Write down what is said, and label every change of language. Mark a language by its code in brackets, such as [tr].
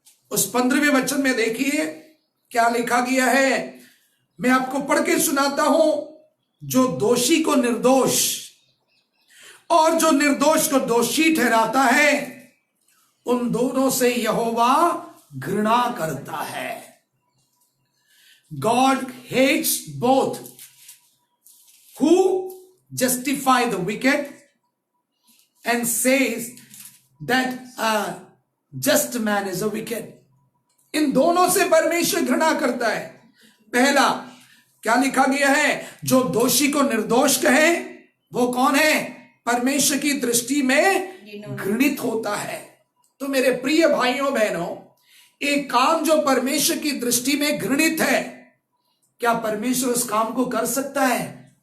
[hi] उस 15वें वचन में देखिए क्या लिखा गया है। मैं आपको पढ़ के सुनाता हूं। जो दोषी को निर्दोष और जो निर्दोष को दोषी ठहराता है, उन दोनों से यहोवा घृणा करता है। [en] God hates both who justify the wicked and says that a just man is a wicked. [hi] इन दोनों से परमेश्वर घृणा करता है। पहला क्या लिखा गया है? जो दोषी को निर्दोष कहे, वो कौन है? परमेश्वर की दृष्टि में घृणित होता है। तो मेरे प्रिय भाइयों बहनों, एक काम जो परमेश्वर की दृष्टि में घृणित है, क्या परमेश्वर उस काम को कर सकता है?